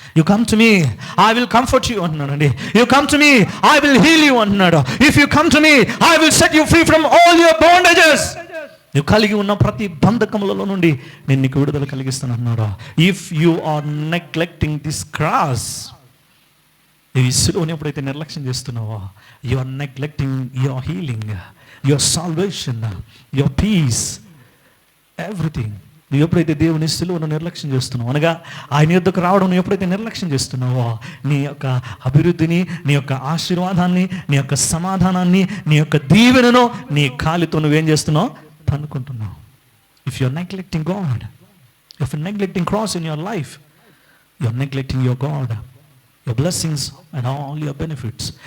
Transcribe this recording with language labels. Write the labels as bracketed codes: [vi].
[en] You come to me, I will comfort you [te] అంటున్నాడు అండి. [en] You come to me, I will heal you [te] అంటున్నాడు. [en] If you come to me, I will set you free from all your bondages. [te] నువ్వు కలిగి ఉన్న ప్రతి బంధకములలో నుండి నేను నీకు విడుదల కలిగిస్తాను అన్నాడు. [en] If you are neglecting this cross, [te] ఈ సిలువను ఎప్పుడైతే నిర్లక్ష్యం చేస్తున్నావో, [en] you are neglecting your healing, your salvation, your peace, everything. [te] నువ్వు ఎప్పుడైతే దేవుని సిలువను నిర్లక్ష్యం చేస్తున్నావు, అనగా ఆయన యొద్దకు రావడం నువ్వు ఎప్పుడైతే నిర్లక్ష్యం చేస్తున్నావో, నీ యొక్క అభివృద్ధిని, నీ యొక్క ఆశీర్వాదాన్ని, నీ యొక్క సమాధానాన్ని, నీ యొక్క దీవెనను నీ కాలితో నువ్వేం చేస్తున్నావు, తన్నుకుంటున్నావు. [en] If you are neglecting God, if you are neglecting cross in your life, you are neglecting your God, your blessings and all your benefits.